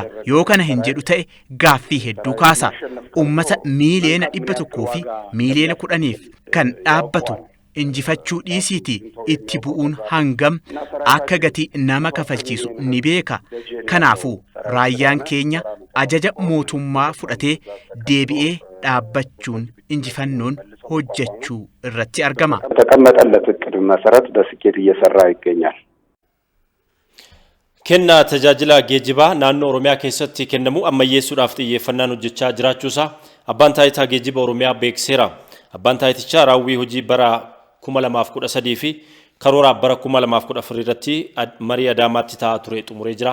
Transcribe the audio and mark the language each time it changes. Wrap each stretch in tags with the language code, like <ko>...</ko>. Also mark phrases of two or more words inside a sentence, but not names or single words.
<om>Yoo kana hin jedhu ta'e gaaffii hedduu kaasa. Uummata miiliyoona 100 fi miiliyoona 10 kan dhaabbatu injifachuu dhiisiiti itti bu'uun hangam akka gatii nama kafalchiisu ni beeka. Kanaafuu raayyaan keenya ajaja mootummaa fudhatee deebi'ee dhaabbachuun injifannoon hojjechuu irratti argama.</om> <am>ተቀመጠለት እቅድ መሰረት በስኬት እየሰራ ይገኛል።</am> <om>Kenna tajaajila geejjibaa naannoo Oromiyaa keessatti kennamu ammayyeessuudhaaf xiyyeeffannaan hojjechaa jiraachuusaa abbaan taayitaa geejjiba Oromiyaa beekseera. Abbaan taayitichaa raawwii hojii bara 2013 fi karoora bara 2014 irratti marii Adaamaatti taa'aa ture xumuree jira.</om>